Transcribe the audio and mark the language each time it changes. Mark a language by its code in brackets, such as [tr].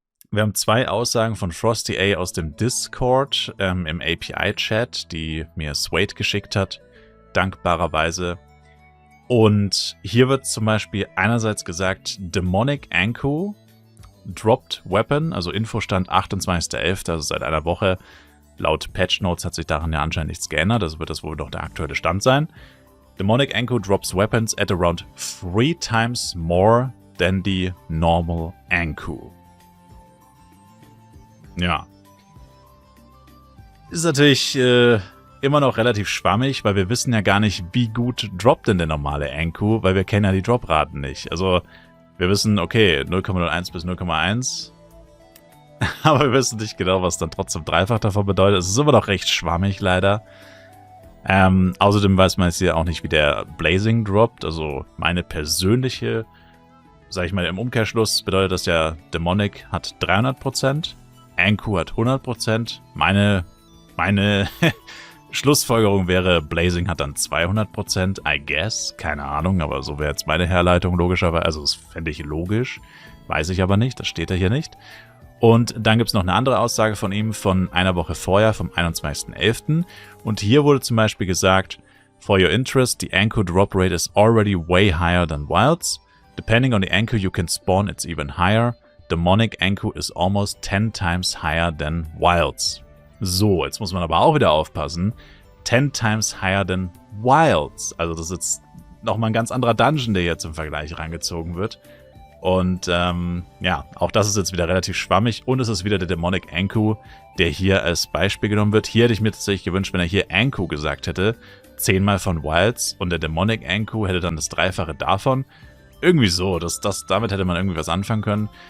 [de] Wir haben 2 Aussagen von Frosty A aus dem Discord im API-Chat, die mir Swade geschickt hat, dankbarerweise. Und hier wird zum Beispiel einerseits gesagt, [en] Demonic Anku dropped Weapon, [de] also Infostand 28.11., also seit einer Woche. Laut Patch Notes hat sich daran ja anscheinend nichts geändert, also wird das wohl doch der aktuelle Stand sein. [en] Demonic Anku drops weapons at around 3 times more than the normal Anku. [de] Ja. Ist natürlich immer noch relativ schwammig, weil wir wissen ja gar nicht, wie gut droppt denn der normale Anku, weil wir kennen ja die Dropraten nicht. Also wir wissen, okay, 0,01 bis 0,1, aber wir wissen nicht genau, was dann trotzdem dreifach davon bedeutet. Es ist immer noch recht schwammig leider. Außerdem weiß man jetzt hier auch nicht, wie der Blazing droppt. Also meine persönliche, sag ich mal, im Umkehrschluss bedeutet das ja, Demonic hat 300%, Anku hat 100%. Meine Schlussfolgerung wäre, Blazing hat dann 200%, [en] I guess. [de] Keine Ahnung, aber so wäre jetzt meine Herleitung logischerweise. Also das fände ich logisch, weiß ich aber nicht, das steht ja hier nicht. Und dann gibt es noch eine andere Aussage von ihm von einer Woche vorher, vom 21.11. Und hier wurde zum Beispiel gesagt, [en] for your interest, the Anku drop rate is already way higher than Wilds. Depending on the Anku you can spawn, it's even higher. Demonic Anku is almost 10 times higher than Wilds. [de] So, jetzt muss man aber auch wieder aufpassen. [en] 10 times higher than Wilds. [de] Also das ist jetzt nochmal ein ganz anderer Dungeon, der jetzt im Vergleich rangezogen wird. Und ja, auch das ist jetzt wieder relativ schwammig. Und es ist wieder der Demonic Anku, der hier als Beispiel genommen wird. Hier hätte ich mir tatsächlich gewünscht, wenn er hier Anku gesagt hätte, 10-mal von Wilds. Und der Demonic Anku hätte dann das Dreifache davon. Irgendwie so, damit hätte man irgendwie was anfangen können.